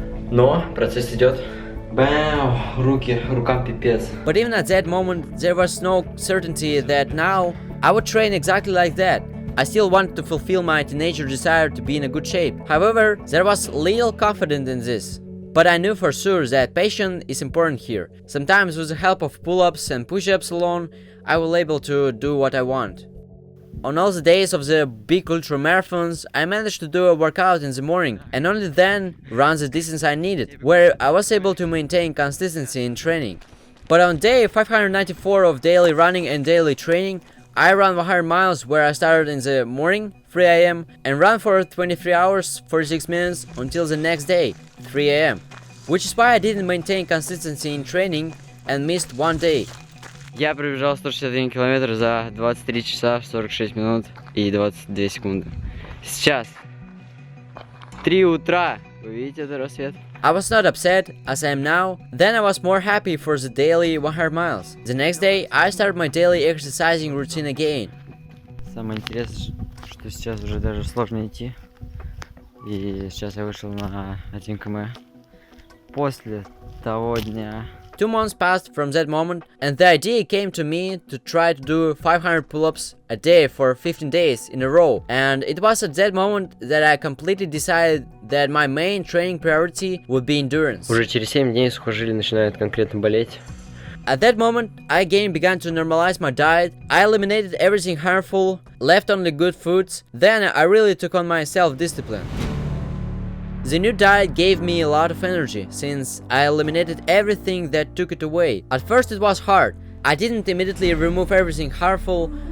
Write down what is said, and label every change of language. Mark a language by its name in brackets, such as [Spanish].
[Russian] Но процесс идет. Бэу, рукам пипец. [English] But even at that moment, there was no certainty that now I would train exactly like that. I still wanted to fulfill my teenager desire to be in a good shape. However, there was little confidence in this. But I knew for sure that patience is important here. Sometimes with the help of pull-ups and push-ups alone, I will able to do what I want. On all the days of the big ultra marathons, I managed to do a workout in the morning and only then run the distance I needed, where I was able to maintain consistency in training. But on day 594 of daily running and daily training, I ran 100 miles where I started in the morning, 3 a.m. and ran for 23 hours, 46 minutes until the next day, 3 a.m. Which is why I didn't maintain consistency in training and missed one day. [Russian] Я пробежал 161 километр за 23 часа 46 минут и 22 секунды. Сейчас 3 утра. Вы видите этот рассвет? [English] I was not upset, as I am now. Then I was more happy for the daily 100 miles. The next day, I started my daily exercising routine again. [Russian] Самое интересное, что сейчас уже даже сложно идти. И сейчас я вышел на 1 км. После того дня, [English] 2 months passed from that moment, and the idea came to me to try to do 500 pull-ups a day for 15 days in a row. And it was at that moment that I completely decided that my main training priority would be endurance. [Russian] Уже через 7 дней сухожилия начинают конкретно болеть. [English] At that moment, I again began to normalize my diet. I eliminated everything harmful, left only good foods. Then I really took on my self-discipline. The new diet gave me a lot of energy, since I eliminated everything that took it away. At first it was hard. I didn't immediately remove everything harmful.